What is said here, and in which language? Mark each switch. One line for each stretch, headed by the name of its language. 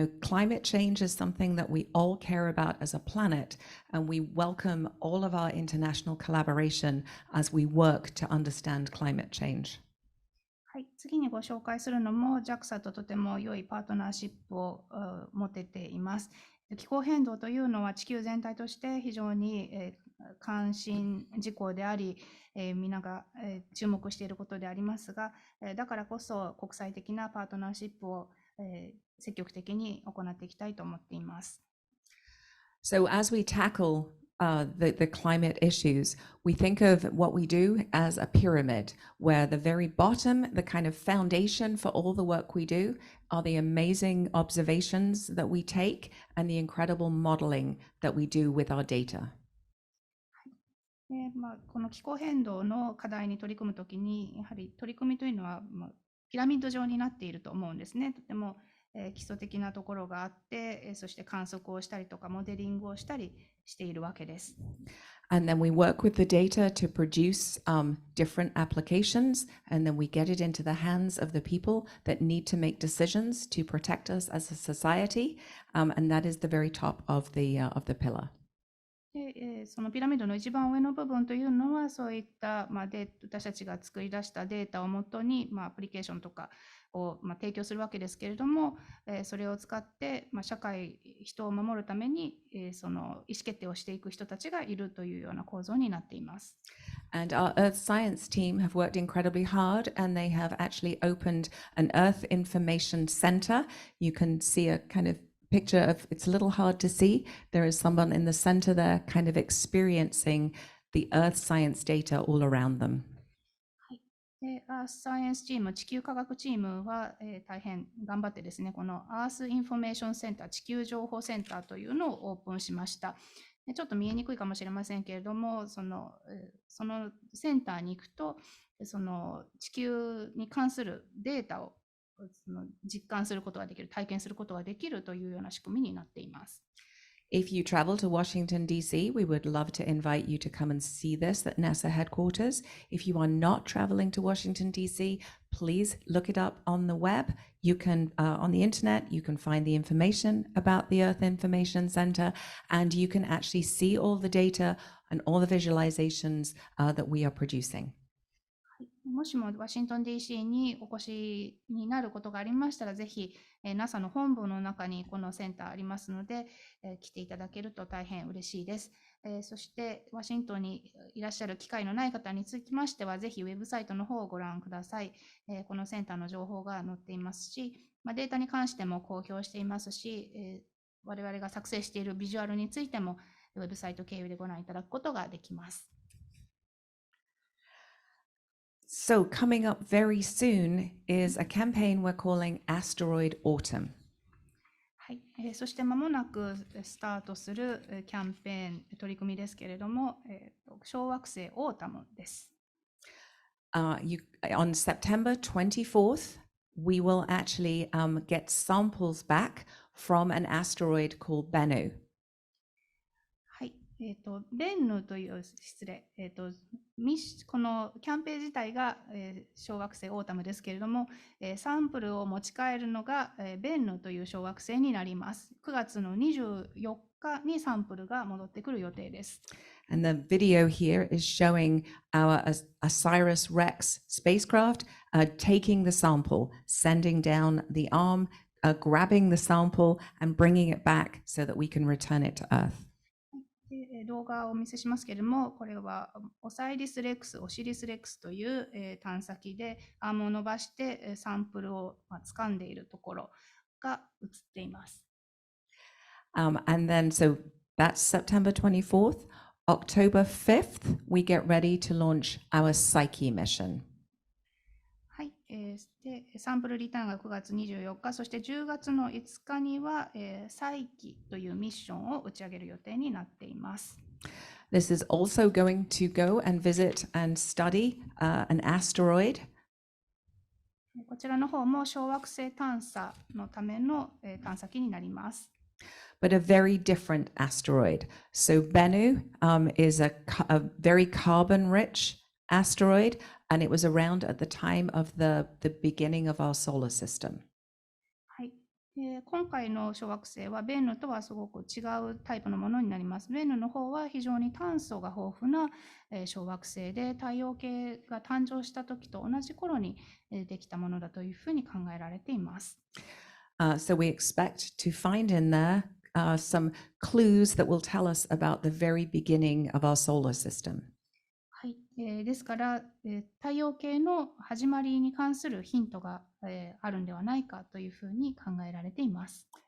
English: Climate change is something that we all care about as a planet, and we welcome all of our international collaboration as we work to understand climate change.
Japanese: はい、次にご紹介するのも JAXA ととても良いパートナーシップを持てています。気候変動というのは地球全体として非常に関心事項であり、皆が注目していることでありますが、だからこそ国際的なパートナーシップを積極的に行っていきたいと思っています。
English: So as we tackle the climate issues, we think of what we do as a pyramid, where the very bottom, the kind of foundation for all the work we do, are the amazing observations that we take and the incredible modeling that we do with our data.
Japanese: この気候変動の課題に取り組むときに、やはり取り組みというのは、ピラミッド状になっていると思うんですね。とても基礎的なところがあって、そして観測をしたりとかモデリングをしたりしているわけです。
English: And then we work with the data to produce different applications, and then we get it into the hands of the people that need to make decisions to protect us as a society, and that is the very top of the pillar.
Japanese: でそのピラミッドの一番上の部分というのは、そういった、私たちが作り出したデータをもとに、アプリケーションとかを、提供するわけですけれども、それを使って、社会、人を守るために、その意思決定をしていく人たちがいるというような構造になっています。
English: And our Earth Science team have worked incredibly hard, and they have actually opened an Earth Information Center. You can see a kind of picture of, it's a little hard to see. There is someone in the center there kind of experiencing the Earth science data all around them.
Japanese: で、Earth Science チーム、地球科学チームは、大変頑張ってですね、この Earth Information Center、地球情報センターというのをオープンしました。ちょっと見えにくいかもしれませんけれども、そのセンターに行くと、その地球に関するデータを実感することができる、体験することができるというような仕組みになっています。
English: If you travel to Washington, D.C., we would love to invite you to come and see this at NASA headquarters. If you are not traveling to Washington, D.C., please look it up on the web. You can, on the internet, you can find the information about the Earth Information Center, and you can actually see all the data and all the visualizations that we are producing.
Japanese: もしもワシントン DC にお越しになることがありましたら、ぜひ NASA の本部の中にこのセンターありますので、来ていただけると大変嬉しいです。そしてワシントンにいらっしゃる機会のない方につきましては、ぜひウェブサイトの方をご覧ください。このセンターの情報が載っていますし、データに関しても公表していますし、我々が作成しているビジュアルについてもウェブサイト経由でご覧いただくことができます。
English: So coming up very soon is a campaign we're calling Asteroid Autumn.
Japanese: はい、そして間もなくスタートするキャンペーン取り組みですけれども、小惑星オータムです。
English: On September 24th, we will actually get samples back from an asteroid called Bennu.
Japanese: はい、ベンヌという、失礼、このキャンペーン自体が、小惑星オータムですけれども、サンプルを持ち帰るのが、ベンヌという小惑星になります。 9月の24日にサンプルが戻ってくる予定です。
English: And the video here is showing our OSIRIS-REx spacecraft taking the sample, sending down the arm, grabbing the sample and bringing it back so that we can return it to Earth.
Japanese: 動画をお見せしますけれども、これはオシリスレックスという、探査機でアームを伸ばしてサンプルを掴んでいるところが映っています。
English: And then, so that's September 24th. October 5th, we get ready to launch our Psyche mission.
Japanese: はい、でサンプルリターンが9月24日、そして10月の5日には、再起というミッションを打ち上げる予定になっています。
English: This is also going to go and visit and study an asteroid.
Japanese: こちらの方も小惑星探査のための、探査機になります。
English: But a very different asteroid. So Bennu is a very carbon-rich asteroid, and it was around at the time of the beginning of our solar system.
Japanese: はい、今回の小惑星はベンヌとはすごく違うタイプのものになります。ベンヌの方は非常に炭素が豊富な、小惑星で、太陽系が誕生した時と同じ頃に、できたものだというふうに考えられています。
English: So we expect to find in there some clues that will tell us about the very beginning of our solar system.
Japanese: はい、ですから、太陽系の始まりに関するヒントが、あるんではないかというふうに考えられています。